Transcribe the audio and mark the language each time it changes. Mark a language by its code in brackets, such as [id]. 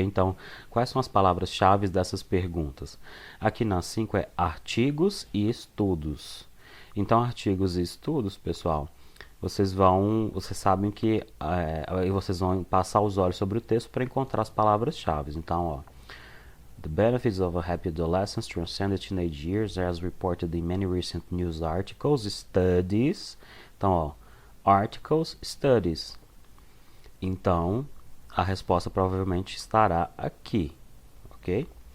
[pt] Então, quais são as palavras-chave dessas perguntas? Aqui na 5 é artigos e estudos. Então, artigos e estudos, pessoal, vocês sabem que vocês vão passar os olhos sobre o texto para encontrar as palavras-chave. Então, ó, [en] the benefits of a happy adolescence transcend the teenage years as reported in many recent news articles, studies. [pt] Então, ó, [en] articles, studies. [pt] Então, a resposta provavelmente estará aqui, ok?